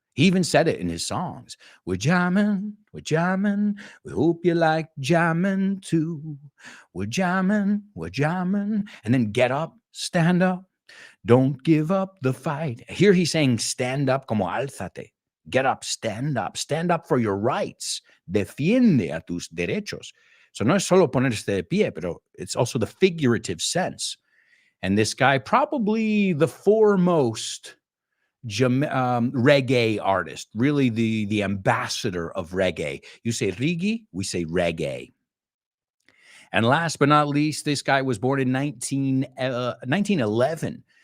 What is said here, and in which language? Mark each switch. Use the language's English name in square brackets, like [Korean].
[English] He even said it in his songs. We're jamming, we hope you like jamming too. We're jamming, and then get up, stand up, don't give up the fight. Here he's saying stand up [Spanish] como álzate. [English] Get up stand up for your rights. [Spanish] Defiende a tus derechos. So no es solo ponerse de pie, pero [English] it's also the figurative sense. And this guy, probably the foremost reggae artist, really the ambassador of reggae. You say reggae, we say reggae. And last but not least, this guy was born in 1911.